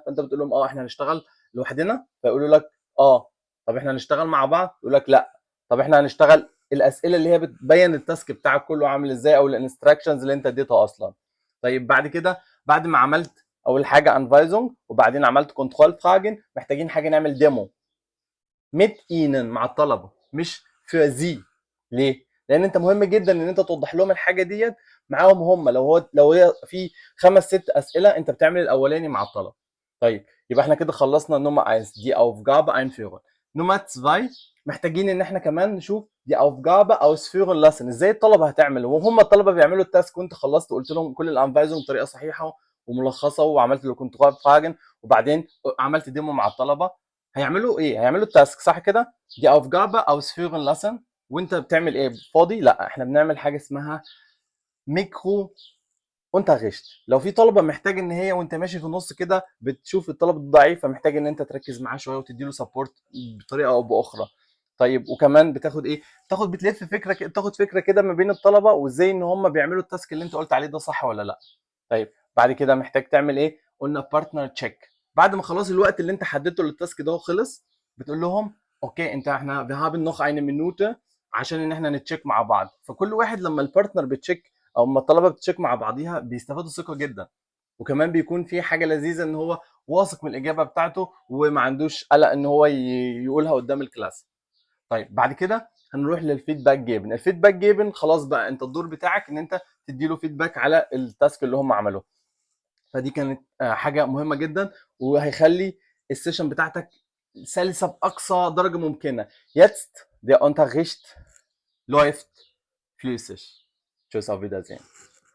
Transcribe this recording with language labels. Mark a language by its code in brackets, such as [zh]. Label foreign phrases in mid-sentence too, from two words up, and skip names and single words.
[ar] فانت بتقول لهم اه احنا هنشتغل لوحدنا، فيقولوا لك اه. طب احنا هنشتغل مع بعض؟ يقول لك لا. طب احنا هنشتغل الاسئله اللي هي بتبين التاسك بتاعك كله عامل ازاي، او الانستراكشنز اللي انت اديتها اصلا. طيب بعد كده، بعد ما عملت اول حاجه انفايزونج وبعدين عملت [de] Kontroll Fragen, [ar] محتاجين حاجه نعمل ديمو [de] mit ihnen [ar] مع الطلبه، مش [de] für sie. [ar] ليه؟ لان انت مهم جدا ان انت توضح لهم الحاجه ديت معاهم هم. لو هي في 5 6 اسئله، انت بتعمل الاولاني مع الطلبه. طيب يبقى احنا كده خلصنا نمرة 1 دي [de] Aufgabe einführen. [ar] نمرة 2 محتاجين ان احنا كمان نشوف دي [de] Aufgabe ausführen lassen، [ar] ازاي الطلبه هتعمل وهم الطلبه بيعملوا التاسك وانت خلصت وقلت لهم كل الانفايزنج بطريقه صحيحه وملخصه، وعملت له [de] Kontroll Fragen [ar] وبعدين عملت ديمو مع الطلبه. هيعملوا ايه؟ هيعملوا التاسك صح كده؟ دي [de] Aufgabe ausführen lassen. [ar] وانت بتعمل ايه؟ فاضي؟ لا، احنا بنعمل حاجه اسمها [de] Mikro Unterricht. [ar] لو في طلبه محتاج ان هي وانت ماشي في النص كده بتشوف الطلب الضعيف، فمحتاج ان انت تركز معاه شويه وتدي له سبورت بطريقه او باخرى. طيب وكمان بتاخد ايه؟ بتلف فكره تاخد فكره كده ما بين الطلبه، وازاي ان هم بيعملوا التاسك اللي انت قلت عليه ده صح ولا لا. طيب بعد كده محتاج تعمل ايه؟ قلنا [en] partner check. [ar] بعد ما خلاص الوقت اللي انت حددته للتاسك ده خلص، بتقول لهم اوكي احنا [de] wir haben noch eine Minute [ar] عشان ان احنا نتشيك مع بعض. فكل واحد لما البارتنر بتشيك او لما الطلبه بتشيك مع بعضيها بيستفادوا ثقه جدا. وكمان بيكون في حاجه لذيذه ان هو واثق من الاجابه بتاعته وما عندوش قلق ان هو يقولها قدام الكلاس. طيب بعد كده هنروح للفيدباك جيبن. [de] Feedback geben [ar] خلاص بقى انت الدور بتاعك ان انت تديله فيدباك على التاسك اللي هم عملوه. فدي كانت حاجه مهمه جدا، وهيخلي السيشن بتاعتك سلسه باقصى درجه ممكنه. [de] Jetzt der Unterricht läuft flüssig. Tschüss, auf Wiedersehen.